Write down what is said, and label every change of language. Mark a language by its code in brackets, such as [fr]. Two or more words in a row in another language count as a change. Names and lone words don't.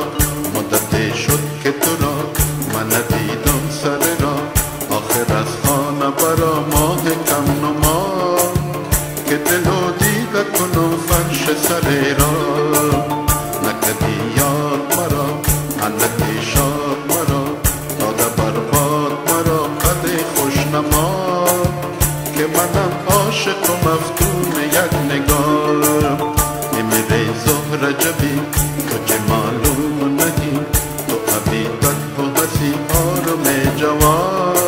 [fa] مدتی شد که تو را من دیدم سر را، آخر از خانه برا ماه کم نما، که دل و دیده کنم فرش سر را. نکدی یاد مرا اندکی شاد مرا، داده برباد مرا قد خوشنما، که منم عاشق و مفتون یک نگاه. [hi] ऐ मेरे ज़ोहरा जबी तुझे मालूम नहीं, तो अभी तक हो हंसी और मैं जवान।